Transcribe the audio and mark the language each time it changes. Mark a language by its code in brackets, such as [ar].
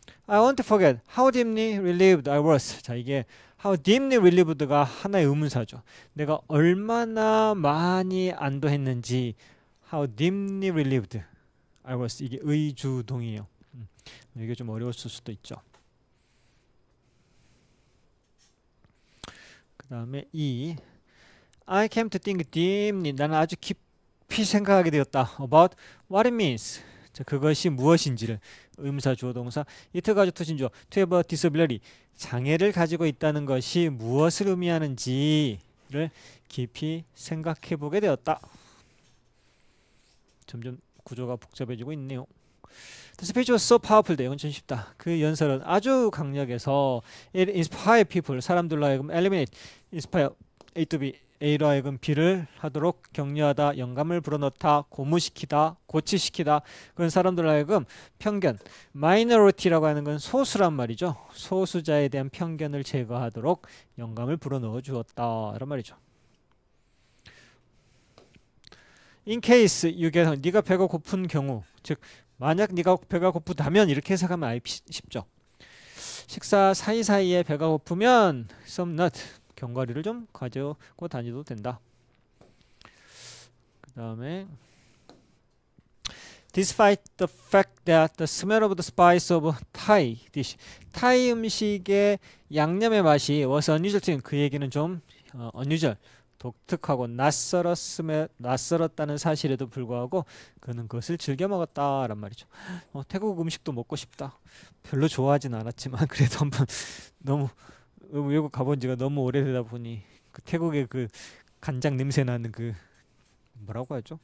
[en] I won't forget how deeply relieved I was. [ko] 자, 이게 [en] how deeply relieved [ko] 가 하나의 의문사죠. 내가 얼마나 많이 안도했는지 [en] how deeply relieved I was. [ko] 이게 의주동이에요. 이게 좀 어려웠을 수도 있죠. 그 다음에 [en] I came to think deeply. [ko] 나는 아주 깊이 생각하게 되었다. [en] About what it means. [ko] 자, 그것이 무엇인지를 의문사 주어 동사 it 가지고 투신주어 [en] to have a disability [ko] 장애를 가지고 있다는 것이 무엇을 의미하는지를 깊이 생각해 보게 되었다. 점점 구조가 복잡해지고 있네요. [en] The speech was so powerful. [ko] 이건 좀 쉽다. 그 연설은 아주 강력해서 [en] it inspired people [ko] 사람들로 하여금 [en] eliminate inspire A to B [ko] A로 하여금 B를 하도록 격려하다, 영감을 불어넣다, 고무시키다, 고치시키다. 그건 사람들로 하여금 편견, minority라고 하는 건 소수란 말이죠. 소수자에 대한 편견을 제거하도록 영감을 불어넣어 주었다. 이런 말이죠. [en] In case you get [ko] 네가 배가 고픈 경우, 즉 만약 네가 배가 고프다면 이렇게 해석하면 아예 쉽죠. 식사 사이사이에 배가 고프면 [en] some nut [ko] 견과류를 좀 가지고 다니도 된다. 그 다음에 [en] Despite the fact that the smell of the spice of Thai dish [ko] 타이 음식의 양념의 맛이 [en] was unusual to him. [ko] 그 얘기는 좀 unusual 독특하고 낯설었다는 사실에도 불구하고 그는 그것을 즐겨 먹었다란 말이죠. 태국 음식도 먹고 싶다. 별로 좋아하진 않았지만 그래도 한번 너무 외국 가본 지가 너무 오래되다 보니 그 태국의 그 간장 냄새 나는 그 뭐라고 하죠?